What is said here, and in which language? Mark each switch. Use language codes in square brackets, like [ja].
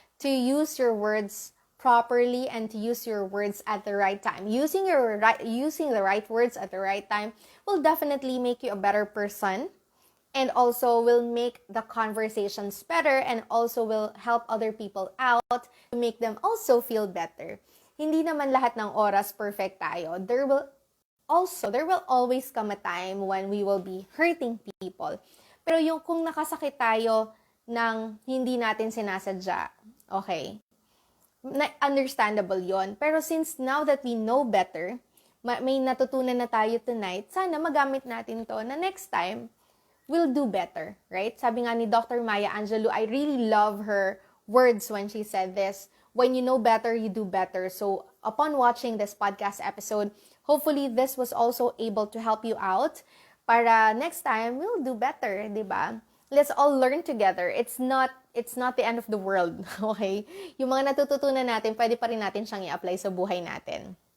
[en] to use your words properly and to use your words at the right time. Using the right words at the right time will definitely make you a better person, and also will make the conversations better, and also will help other people out to make them also feel better. [tl] Hindi naman lahat ng oras perfect tayo. [en] There will always come a time when we will be hurting people. [tl] Pero yung kung nakasakit tayo ng hindi natin sinasadya, okay, understandable yon. Pero [en] since now that we know better, [tl] may natutunan na tayo tonight, sana magamit natin to na next time, [en] we'll do better, right? [tl] Sabi nga ni Dr. [en] Maya Angelou, I really love her words when she said this, when you know better, you do better. So upon watching this podcast episode, hopefully this was also able to help you out para next time, we'll do better, [tl] di ba? [en] Let's all learn together. It's not the end of the world, okay? [tl] Yung mga natututunan natin, pwede pa rin natin siyang i-apply sa buhay natin.